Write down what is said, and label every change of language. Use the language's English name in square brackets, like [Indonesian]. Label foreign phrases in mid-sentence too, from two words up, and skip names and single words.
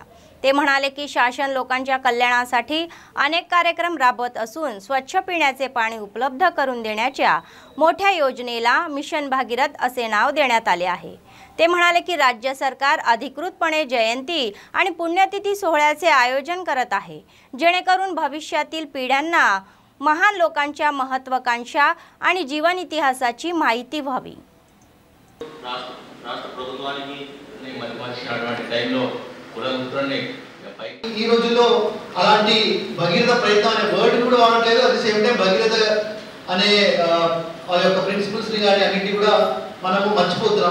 [Marathi] ते म्हणाले की शासन लोकांच्या कल्याणासाठी अनेक कार्यक्रम राबवत असून स्वच्छ पिण्याचे पाणी उपलब्ध करून देण्याच्या मोठ्या योजनेला मिशन भगीरथ असे नाव देण्यात आले आहे। ते म्हणाले की राज्य सरकार अधिकृतपणे जयंती आणि पुण्यतिथी सोहळ्याचे आयोजन करत आहे, जेणेकरून भविष्यातील पिढ्यांना महान लोकांच्या महत्त्वाकांक्षा आणि जीवन इतिहासाची माहिती व्हावी। [Telugu] ఈ రోజుల్లో అలాంటి భగీరథ ప్రయత్నం అనే వర్డ్ కూడా వాడట్లేదు। [English] at the same time [Telugu] భగీరథ అనే వాళ్ళ యొక్క ప్రిన్సిపల్స్ ని గాని అన్నిటి కూడా మనము మర్చిపోతున్నాం।